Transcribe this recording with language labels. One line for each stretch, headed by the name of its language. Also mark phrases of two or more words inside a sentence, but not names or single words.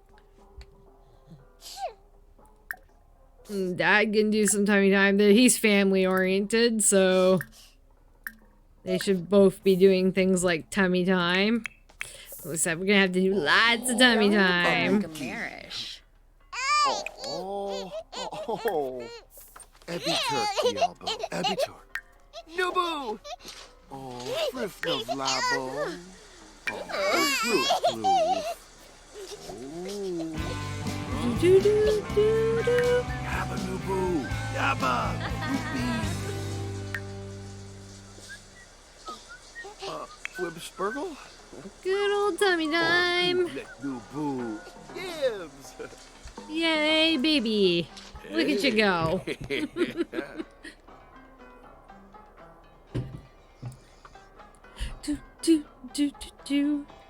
English: Dad can do some tummy time. He's family oriented, so they should both be doing things like tummy time. Looks like we're gonna have to do lots of tummy time. Oh. Ebitur, Kialbo. Ebitur. Nubu! Oh, Friff of Labo. Oh, Yabba Nubu. Yabba. Wib Spurgle? Good old tummy time. Nubu. Gibbs. Yay, baby. Look at you go. do.